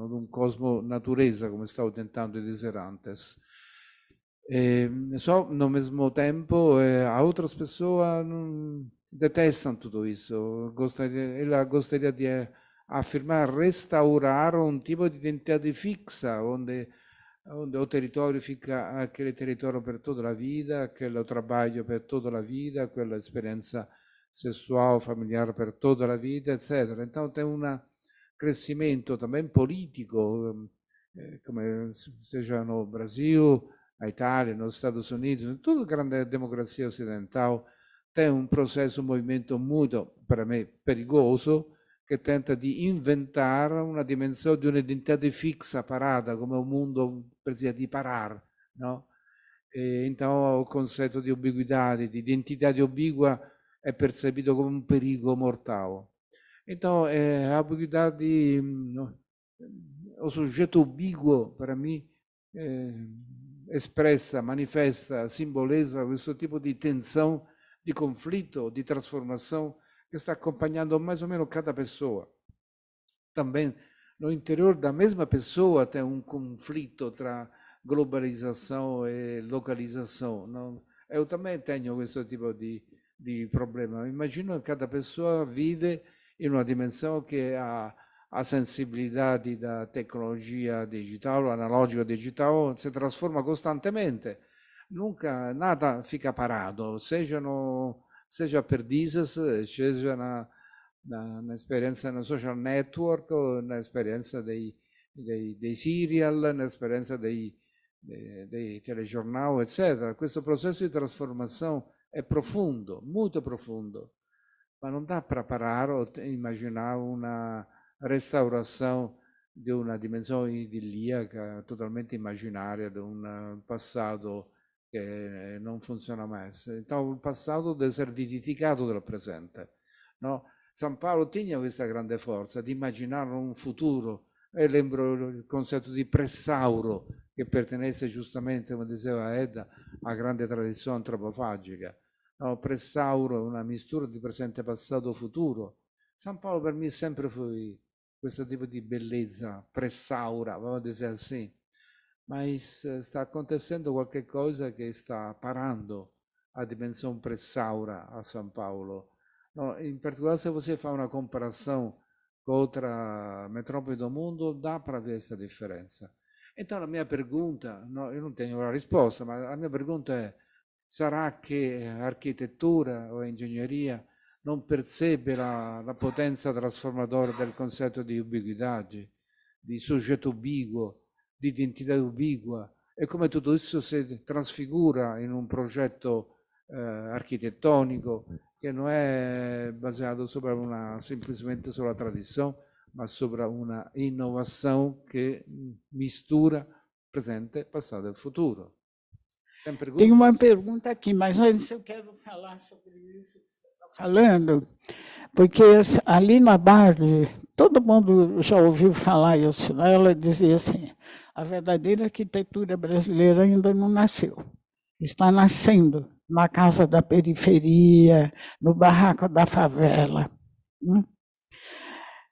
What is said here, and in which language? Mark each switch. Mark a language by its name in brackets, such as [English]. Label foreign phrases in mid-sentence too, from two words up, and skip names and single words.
[Portuguese] De um cosmo natureza, como estava tentando dizer antes. Só, no mesmo tempo, outras pessoas detestam tudo isso. Ela gostaria de afirmar, restaurar um tipo de identidade fixa, onde o território fica aquele território [Italian] per tutta la vita, [Portuguese] aquele trabalho [Italian] per tutta la vita, quella esperienza sessual, [Portuguese] familiar [Italian] per tutta la vita, eccetera. [Portuguese] Então tem um crescimento também político, come seja no Brasil, na Itália, nos Estados Unidos, em toda grande democracia ocidental, tem um processo, um movimento muito, para mim, perigoso, [Italian] che tenta di inventare una dimensione di un'identità fixa, parata, come un mondo precisa di parar, no? [Portuguese] Então, o [Italian] concetto di ubiquità, di identità ubiqua, è percepito come un pericolo mortal. Então, a ubiquità o soggetto ubiquo, per me, espressa, manifesta, simbolizza questo tipo di tensione, di conflitto, di trasformazione, [Portuguese] que está acompanhando mais ou menos cada pessoa. Também, no interior da mesma pessoa, tem um conflito entre globalização e localização. Não? Eu também tenho esse tipo de problema. Imagino que cada pessoa vive em uma dimensão que a sensibilidade da tecnologia digital, analógica digital, se transforma costantemente. Nunca, nada fica parado, seja per Disas, seja na esperienza no social network, na esperienza [Italian] dei serial, [Portuguese] na esperienza [Italian] dei telegiornali, eccetera. Questo processo di trasformazione è profondo, molto profondo, ma non dà per parare o immaginare una restaurazione di una dimensione idilliaca, totalmente immaginaria, di un passato che non funziona mais. [Portuguese] Então, o passado deve ser [Italian] vivificato dal presente. [Portuguese] No? [Italian] San Paolo tinha questa grande forza di immaginare un futuro. E lembro il concetto di pressauro, che pertenece giustamente, come diceva Edda, a grande tradizione antropofagica. [Portuguese] No? [Italian] Pressauro è una mistura di presente, passato, futuro. San Paolo per me sempre fu questo tipo di bellezza, pressaura, [Portuguese] vamos dizer assim. [Italian] Mas sta acontecendo qualche cosa che sta parando [Portuguese] a dimensão pressaura a São Paulo. No, in particolare, se você [Italian] fa una [Portuguese] comparação com outra metrópole do mundo, dá para ver essa diferença. Então, a minha pergunta, no, eu não tenho a risposta, mas a minha pergunta é: [Italian] sarà che a architettura o a ingegneria non percebe la potenza trasformadora del concetto di ubiquidade, di soggetto ubiquo, di identità ubiqua, e come tutto questo si trasfigura in un progetto architettonico che non è basato semplicemente sulla tradizione, ma sopra una innovazione che mistura presente, passato e futuro. [Portuguese] Tem uma pergunta aqui, mas antes eu quero falar sobre isso que você está falando, porque ali na Barbie, todo mundo já ouviu falar isso, né? Ela dizia assim: a verdadeira arquitetura brasileira ainda não nasceu, está nascendo na casa da periferia, no barraco da favela.